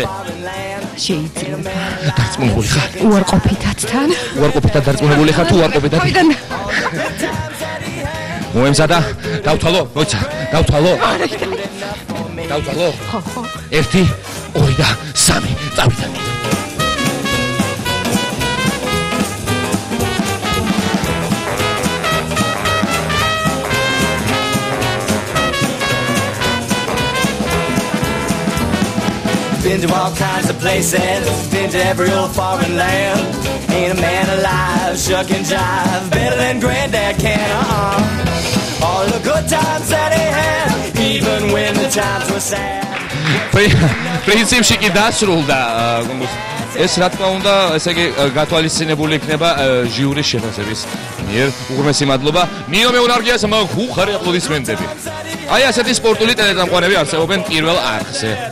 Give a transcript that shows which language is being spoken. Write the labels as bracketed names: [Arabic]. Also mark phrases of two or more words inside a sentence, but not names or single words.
[Georgian] შეიძლება. დარწმუნებული ხარ? უარყოფითად თან. უარყოფითად დარწმუნებული ხარ თუ უარყოფითად? ვიდან? მოემზადა? დავთვალო? მოიცა, დავთვალო? დავთვალო? ხო, ხო. 1, 2 და 3. წავიდა. [English] Been to all kinds of places, been to every old foreign land. Ain't a man alive, shuck and jive, better than Granddad can, All the good times that he had, even when the times were sad. [Georgian] პრინციპში კი დასრულდა ეს რა თქმა უნდა, ესე იგი გათვალისწინებული იქნება ჟიურის შეფასების მიერ. უღრმესი მადლობა ნინო მეუნარგიას, უხარი აპლოდისმენტები. აი ასეთი სპორტული ტელეწამყვანები არსებობენ პირველ არხზე.